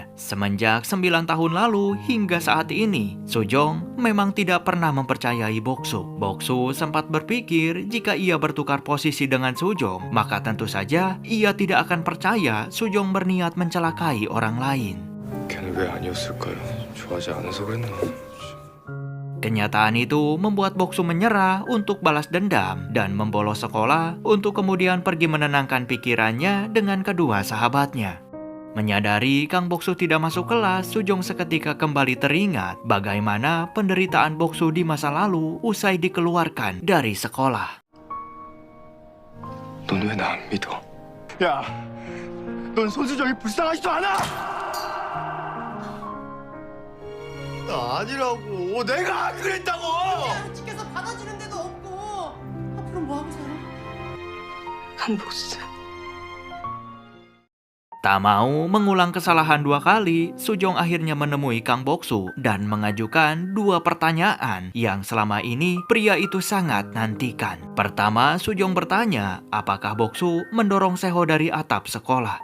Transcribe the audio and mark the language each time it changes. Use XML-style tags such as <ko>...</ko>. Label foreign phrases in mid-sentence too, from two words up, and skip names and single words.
<id>Semenjak 9 tahun lalu hingga saat ini, Sujong memang tidak pernah mempercayai Boksu. Boksu sempat berpikir jika ia bertukar posisi dengan Sujong, maka tentu saja ia tidak akan percaya Sujong berniat mencelakai orang lain.</id> <ko>걔는 왜 아니었을까요? 좋아하지 않아서 그랬나?</ko> <id>Kenyataan itu membuat Boksu menyerah untuk balas dendam dan membolos sekolah untuk kemudian pergi menenangkan pikirannya dengan kedua sahabatnya. Menyadari Kang Boksu tidak masuk kelas, Sujong seketika kembali teringat bagaimana penderitaan Boksu di masa lalu usai dikeluarkan dari sekolah.</id> <ko>넌 왜 나 안 믿어? 야, 넌 손수정이 불쌍하지도 않아! 나 아니라고. 내가 안 그랬다고. 집에서 받아주는 데도 없고 앞으로 뭐 하고 살아? 강복수.</ko> <id>Tak mau mengulang kesalahan 2 kali, Sujong akhirnya menemui Kang Boksu dan mengajukan 2 pertanyaan yang selama ini pria itu sangat nantikan. Pertama, Sujong bertanya apakah Boksu mendorong Seho dari atap sekolah.</id>